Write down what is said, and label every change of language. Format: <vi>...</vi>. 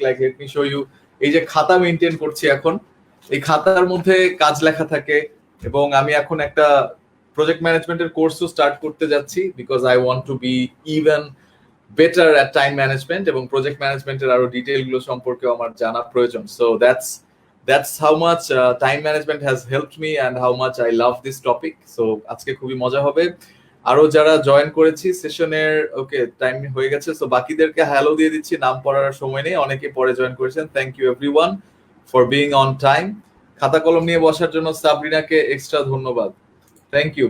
<en>like let me show you,</en> <bn>এই যে খাতা মেনটেন করছি এখন, এই খাতার মধ্যে কাজ লেখা থাকে। এবং আমি এখন একটা প্রজেক্ট ম্যানেজমেন্টের কোর্সও স্টার্ট করতে যাচ্ছি because</bn> <en>I want to be even better at time management,</en> <bn>এবং প্রজেক্ট ম্যানেজমেন্টের আরো ডিটেইল গুলো সম্পর্কে আমার জানা প্রয়োজন।</bn> <en>So that's that's how much time management has helped me and how much I love this topic.</en> <bn>So আজকে খুবই মজা হবে। আরো যারা জয়েন করেছি সেশনের, ওকে টাইম হয়ে গেছে, সো বাকিদেরকে হ্যালো দিয়ে দিচ্ছি, নাম পড়ার সময় নেই, অনেকে পরে জয়েন করেছেন।</bn> <en>Thank you everyone for being on time.</en> <bn>খাতা কলম নিয়ে বসার জন্য সাবরিনাকে এক্সট্রা ধন্যবাদ, থ্যাংক ইউ।</bn>